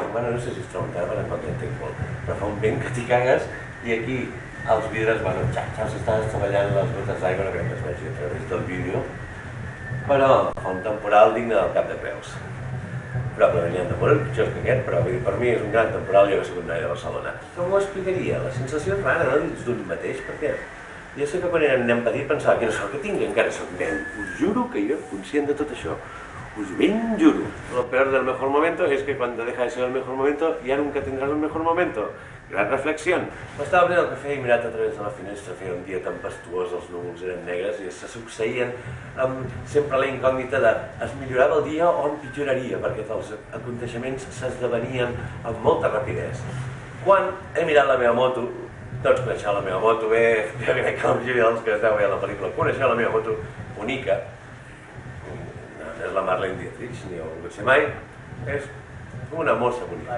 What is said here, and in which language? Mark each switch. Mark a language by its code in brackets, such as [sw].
[ca] bueno, no sé si és tramuntana perquè no t'entenc molt, però fa un vent que t'hi cagues i aquí els vidres, bueno, s'estan estavellant les gotes d'aigua, no crec que es vegi a través del vídeo, però fa un temporal digne del Cap de Creus. Probablement n'hi ha de molt pitjors que aquest, però per mi és un gran temporal lloc secundari de Barcelona. Com ho explicaria? La sensació és rara, no? Dins d'un mateix, perquè jo sé que quan érem nen petit pensava que no sort que tingui, encara soc nen. Us juro que jo, conscient de tot això, us ben juro. [es] Lo peor del mejor momento es que cuando deja de ser el mejor momento ya nunca tendrás el mejor momento. [ca] Gran reflexió. M'estava obrint el cafè i mirat a través de la finestra, feia un dia tempestuós, els núvols eren negres i se succeïen amb sempre la incògnita de es millorava el dia o empitjoraria, perquè els aconteixements s'esdevenien amb molta rapidesa. Quan he mirat la meva moto, tots coneixeu la meva moto bé, jo crec que la majoria dels que esteu veient la pel·lícula coneixeu la meva moto bonica, no és la Marlene Dietrich, ni el no sé mai, és una mossa bonica.